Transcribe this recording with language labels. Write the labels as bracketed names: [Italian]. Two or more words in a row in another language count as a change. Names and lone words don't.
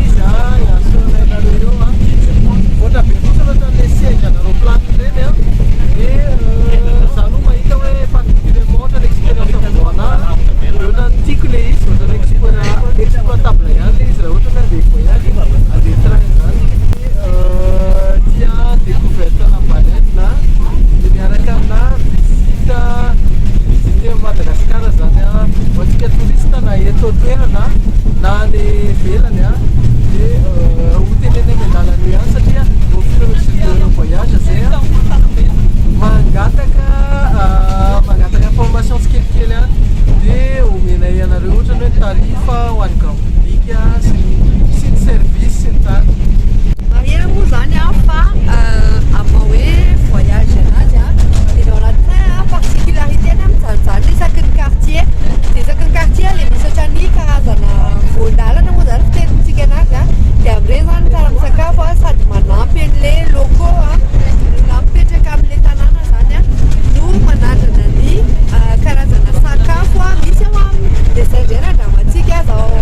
[Malagasy] izy iasonainareo voatra be fotsiny ohatran'le siège an'aéroplane ireny dia zany ho mahita hoe particulièrement ohatran'ny expérience avoana ohatran'ny tiako le izy ohatran'ny exploitable ihany le izy raha ohatran'ny andeha voyage andeha train zany tia découverte na baleine dia miaraka amina visite Madagascar zany ho antsika touriste na eto toerana na ny velany dia ho teneny amin'ny lalana ihany satria [French] au fur et à mesure de voyage [Malagasy] zay mangataka information tsikelikely dia omenay anareo ohatrany hoe tarifa ho an'ny [French] grand public [Malagasy] sy ny service sy ny tany. Mariana moa zany fa amma hoe voyage anazy dia ao anatin'ny particularité-ny amin'izany isaky ny quartier dia isaky ny quartier le misy ohatrany karazana voandalana moa zany fitenintsika anazy dia amin'ireny zany tsara misakafo sady manampy an'le locaux na mipetraka amin'le tanàna zany no manandrana ny karazana sakafo misy ao aminy dia zay ndray randramantsika zao.